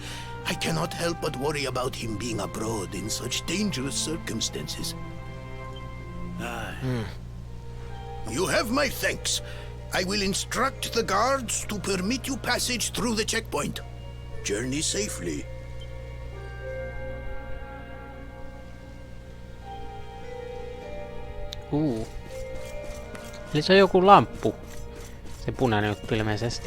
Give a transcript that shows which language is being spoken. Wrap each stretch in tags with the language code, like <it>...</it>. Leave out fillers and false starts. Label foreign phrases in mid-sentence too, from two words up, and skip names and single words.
<en>I cannot help but worry about him being abroad in such dangerous circumstances. Aye. You have my thanks. I will instruct the guards to permit you passage through the checkpoint. Journey safely.</en> <fi>Eli se on joku lamppu. Se punainen juttu ilmeisesti.</fi>